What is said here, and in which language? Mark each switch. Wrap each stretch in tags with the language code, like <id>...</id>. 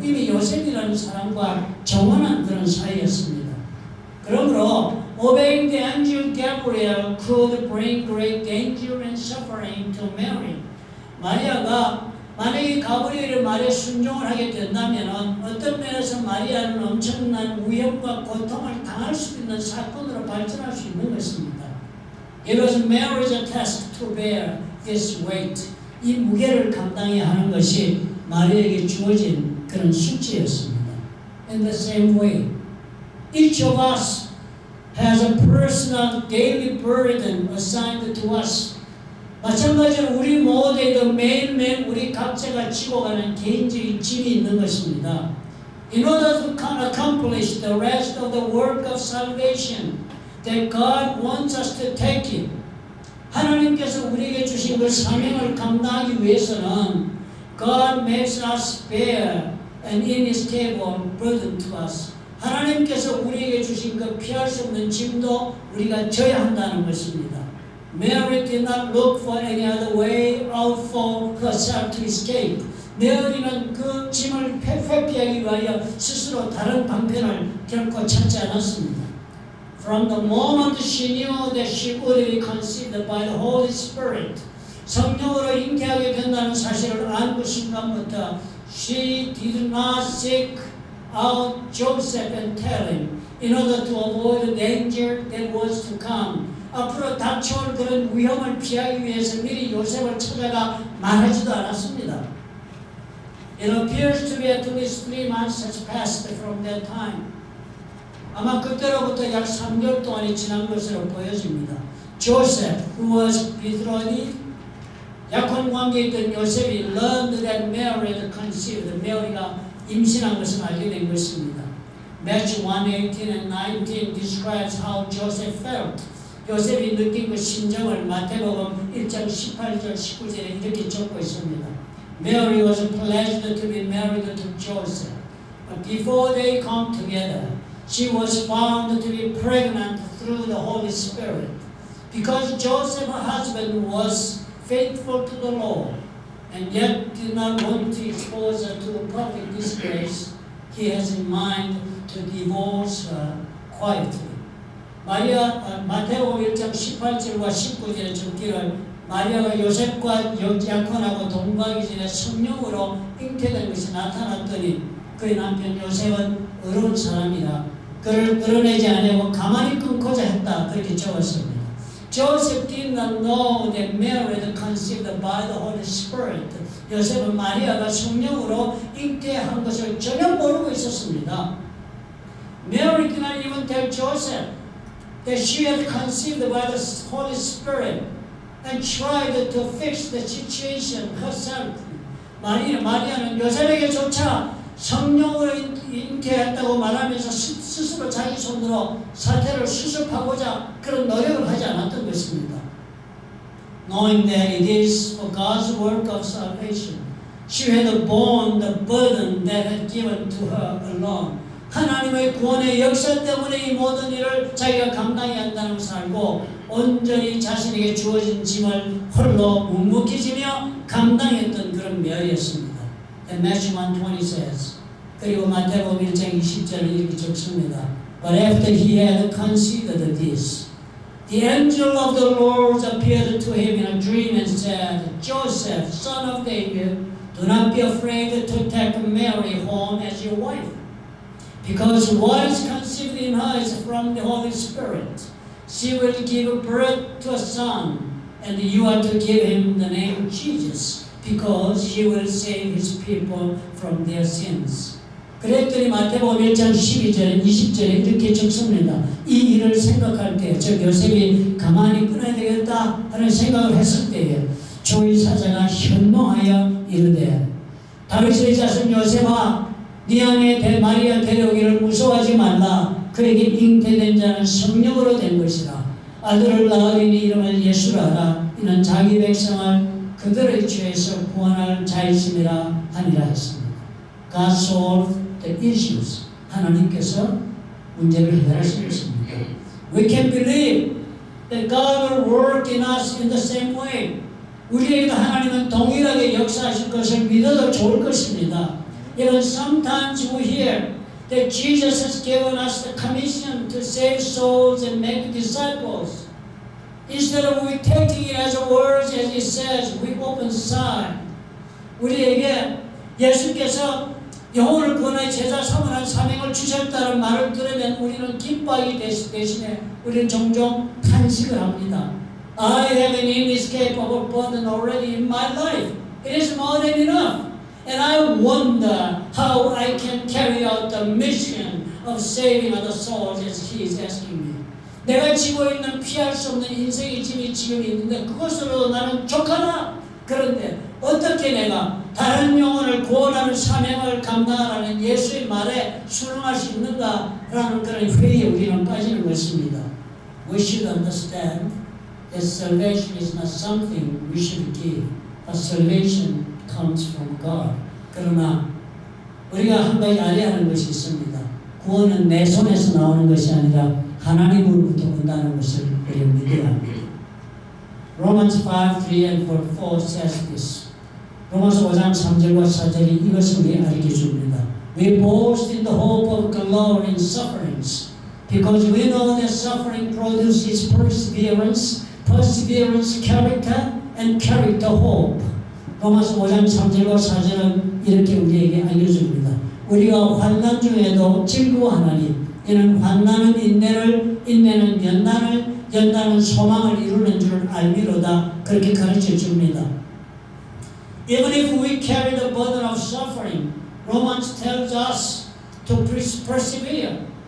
<ko>이미 요셉이라는 사람과 정혼한 그런 사이였습니다. 그러므로</ko> <en>obeying the angel Gabriel could bring great danger and suffering to Mary.</en> <ko>마리아가 만약에 가브리엘의 말에 순종을 하게 된다면 어떤 면에서 마리아는 엄청난 위협과 고통을 당할 수 있는 사건으로 발전할 수 있는 것입니다.</ko> <en>It was Mary's task to bear this weight.</en> <ko>이 무게를 감당해야 하는 것이 마리아에게 주어진 그런 숙제였습니다.</ko> <en>In the same way, Each of us has a personal daily burden assigned to us.</en> <ko>마찬가지로 우리 모두에도 매일매일 우리 각자가 지고 가는 개인적인 짐이 있는 것입니다.</ko> <en>In order to accomplish the rest of the work of salvation that God wants us to take it,</en> <ko>하나님께서 우리에게 주신 그 사명을 감당하기 위해서는</ko> <en>God makes us bear an inescapable burden to us.</en> <ko>하나님께서 우리에게 주신 그 피할 수 없는 짐도 우리가 져야 한다는 것입니다.</ko> <en>Mary did not look for any other way out for herself to escape.</en> <ko>메아리는 그 짐을 회피하기 위하여 스스로 다른 방편을 결코 찾지 않았습니다.</ko> <en>From the moment she knew that she would be conceived by the Holy Spirit,</en> <ko>성령으로 잉태하게 된다는 사실을 안 그 순간부터</ko> <en>she did not seek out Joseph and tell him in order to avoid the danger that was to come.</en> <ko>앞으로 닥쳐올 그런 위험을 피하기 위해서 미리 요셉을 찾아가 말하지도 않았습니다.</ko> <en>It appears to be at least 3 months has passed from that time.</en> <ko>아마 그때로부터 약 3개월 동안이 지난 것으로 보여집니다.</ko> <en>Joseph, who was betrothed,</en> <ko>약혼 관계에 있던 요셉이</ko> <en>learned that Mary had conceived.</en> <ko>메리가 임신한 것을 알게 된 것입니다.</ko> <en>Matthew 1:18 and 19 describes how Joseph felt.</en> <ko>요셉이 느낀 그 심정을 마태복음 1장 18절 19절에 이렇게 적고 있습니다.</ko> <en>Mary was pledged to be married to Joseph, but before they come together, she was found to be pregnant through the Holy Spirit. Because Joseph, her husband, was faithful to the Lord, and yet did not want to expose her to public disgrace, he has in mind to divorce her quietly.</en> <ko>마태복음 1장 18절과 19절에 적기를 마리아가 요셉과 약혼하고 동거하기 전에 성령으로 잉태된 것이 나타났더니 그의 남편 요셉은 어려운 사람이라 그를 드러내지 않으려고 가만히 끊고자 했다. 그렇게 적었습니다.</ko> <en>Joseph did not know that Mary had conceived by the Holy Spirit.</en> <ko>요셉은 마리아가 성령으로 잉태한 것을 전혀 모르고 있었습니다.</ko> <en>Mary did not even tell Joseph that she had conceived by the Holy Spirit and tried to fix the situation herself.</en> <ko>마리아는 요셉에게조차 성령으로 잉태했다고 말하면서 스스로 자기 손으로 사태를 수습하고자 그런 노력을 하지 않았던 것입니다.</ko> <en>Knowing that it is for God's work of salvation, she had borne the burden that had given to her alone.</en> <ko>하나님의 구원의 역사 때문에 이 모든 일을 자기가 감당해야 한다는 것을 알고 온전히 자신에게 주어진 짐을 홀로 묵묵히 지며 감당했던 그런 메아리였습니다.</ko> <en>And Matthew 1:20 says,</en> <ko>그리고 마태복음 1장 20절을 이렇게 적습니다.</ko> <en>But after he had considered this, the angel of the Lord appeared to him in a dream and said, Joseph, son of David, do not be afraid to take Mary home as your wife. Because what is conceived in her is from the Holy Spirit. She will give birth to a son, and you are to give him the name Jesus, because he will save his people from their sins.</en> <ko>그랬더니 마태복음 1장 12절, 20절에 이렇게 적습니다. 이 일을 생각할 때, 즉 요셉이 가만히 끊어야 되겠다 하는 생각을 했을 때에 조의 사자가 현몽하여 이르되 다윗의 자손 요셉아 네 안에 마리아 데려오기를 무서워하지 말라. 그에게 잉태된 자는 성령으로 된 것이라. 아들을 낳으리니 이름을 예수라 하라. 이는 자기 백성을 그들의 죄에서 구원할 자이심이라 하니라 했습니다.</ko> <en>God solved the issues.</en> <ko>하나님께서 문제를 해결하시겠습니다.</ko> <en>We can believe that God will work in us in the same way.</en> <ko>우리에게도 하나님은 동일하게 역사하실 것을 믿어도 좋을 것입니다.</ko> <en>Even sometimes we hear that Jesus has given us the commission to save souls and make disciples. Instead of we taking it as a word, as it says, we open sigh.</en> <ko>우리에게 예수께서 영혼을 구원하여 제자 삼으라는 사명을 주셨다는 말을 들으면 우리는 기뻐하기 대신에 우리는 종종 탄식을 합니다.</ko> <en>I have an inescapable burden already in my life. It is more than enough. And I wonder how I can carry out the mission of saving other souls as He is asking me.</en> <ko>내가 지고 있는 피할 수 없는 인생의 짐이 지금 있는데 그것으로 나는 족하다. 그런데 어떻게 내가 다른 영혼을 구원하는 사명을 감당하라는 예수의 말에 순응할 수 있는가라는 그런 회의에 우리는 빠지는 것입니다.</ko> <en>We should understand that salvation is not something we should give. But salvation comes from God.</en> <ko>그러나 우리가 한 가지 알아야 하는 것이 있습니다. 구원은 내 손에서 나오는 것이 아니라 하나님으로부터 온다는 것을 우리가 믿어야 합니다.</ko> <en>Romans 5, 3 and 4 says this.</en> <ko>로마서 5장 3절과 4절이 이것을 우리 알게 줍니다.</ko> <en>We boast in the hope of glory in sufferings, because we know that suffering produces perseverance, perseverance character, and character hope.</en> <ko>로마서 5장 3절과 4절은 이렇게 우리에게 알려줍니다. 우리가 환난 중에도 즐거워하나니 이는 환난은 인내를, 인내는 연단을, 연단은 소망을 이루는 줄 알미로다. 그렇게 가르쳐 줍니다.</ko> <en>Even if we carry the burden of suffering, Romans tells us to persevere.</en>